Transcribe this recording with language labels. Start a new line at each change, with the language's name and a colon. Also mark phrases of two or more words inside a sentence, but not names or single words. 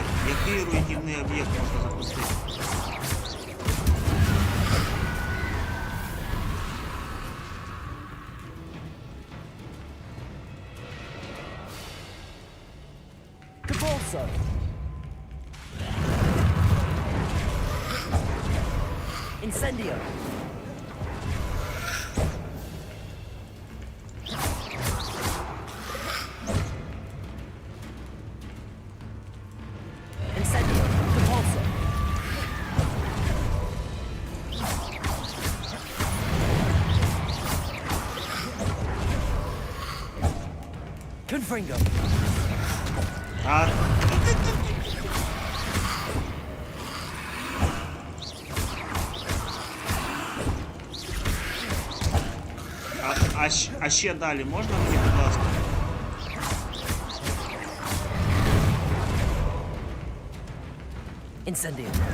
Ukrainian: Який руйнівний об'єкт можна запустити? Cabolso. Incendio. Incendio. Cabolso. Confringo. А... А ще далі можна мені, будь ласка? Incendio.